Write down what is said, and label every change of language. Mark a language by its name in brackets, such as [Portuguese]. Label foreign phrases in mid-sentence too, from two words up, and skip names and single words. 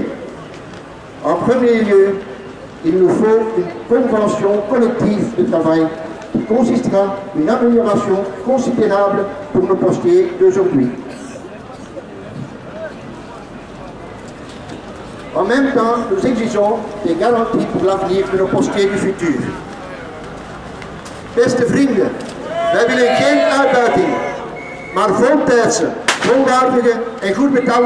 [French] En premier lieu, il nous faut une convention collective de travail qui consistera en une amélioration considérable pour nos postiers d'aujourd'hui. En même temps, nous exigeons des garanties pour l'avenir de nos postiers du futur. [Dutch] Beste vrienden, wij willen geen uitbuiting, maar voltijdse, volwaardige en goed betaalde